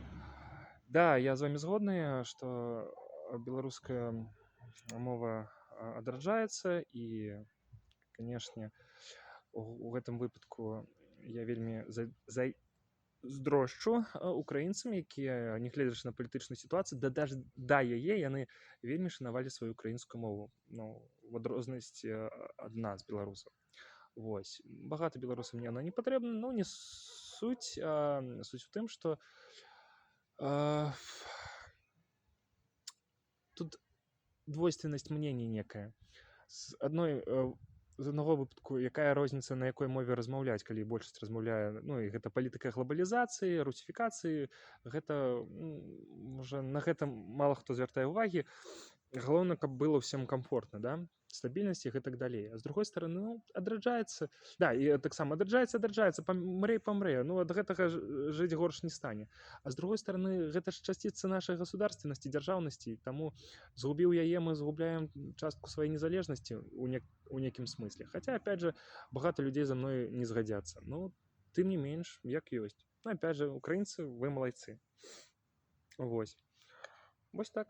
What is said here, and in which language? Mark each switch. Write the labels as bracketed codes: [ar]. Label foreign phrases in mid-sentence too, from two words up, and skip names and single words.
[be] Да, я з вамі згодны, што беларуская мова адраджаецца і, канешне, у гэтым выпадку я вельмі здрошчу украінцам, якія, нягледзячы на палітычную сітуацыю, да яе яны вельмі шанавалі сваю украінскую мову, ну, в адрознасці ад нас, беларусаў. Вось. Багата беларусам яна не патрэбна, ну, не суть. Суть у тым, што тут двойственнасць мнений некая. З аднаго выпадку, якая розніца, на якой мове размаўляць, калі большасць размаўляе, ну, і гэта палітыка глобалізацыі, русіфікацыі, гэта, можа, на гэта мала хто звяртае ўвагі. Галоўна, каб было ўсім камфортна, да? Стабільнасць і гэтак далей. [ru] А з другой стороны, [be] ну, адраджаецца. Да, і таксама адраджаецца, памрэ. Ну, ад гэтага жыць горш не стане. [ru] А з другой стороны, [be] гэта ж часціца нашай государственнасці, дзяржаўнасці, таму згубіў яе, мы згубляем частку сваёй незалежнасці у некім смысле. Хаця, [ru] опять же, [be] багата людзей за мной не згадзяцца. Ну, тым не менш, як ёсць. Ну, [ru] опять же, [be] украінцы, вы малайцы. Вось. Вось так.